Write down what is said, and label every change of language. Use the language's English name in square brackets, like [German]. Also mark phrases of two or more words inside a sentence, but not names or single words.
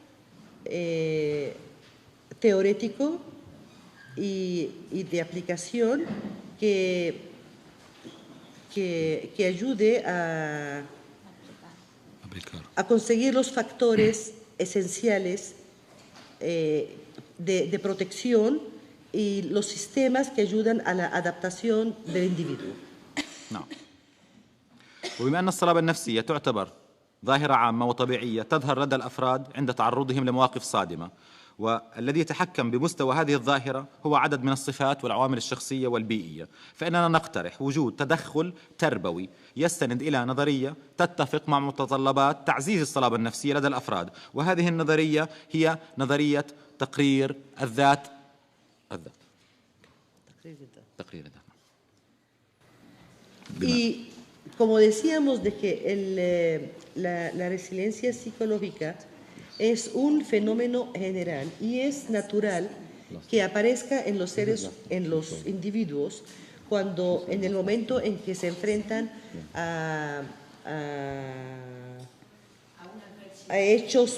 [Spanish] teórico y de aplicación que ayude a conseguir los factores esenciales de protección y los sistemas que ayudan a la adaptación del individuo. [Arabic] نعم. وبما أن الصلابة النفسية تعتبر ظاهرة عامة وطبيعية تظهر لدى الأفراد عند تعرضهم لمواقف صادمة، والذي يتحكم بمستوى هذه الظاهرة هو عدد من الصفات والعوامل الشخصية والبيئية، فإننا نقترح وجود تدخل تربوي يستند إلى نظرية تتفق مع متطلبات تعزيز الصلابة النفسية لدى الأفراد، وهذه النظرية هي نظرية تقرير الذات. تقرير الذات. [Spanish] Y como decíamos de que la resiliencia psicológica es un fenómeno general y es natural que aparezca en los seres, en los individuos, cuando en el momento en que se enfrentan a hechos,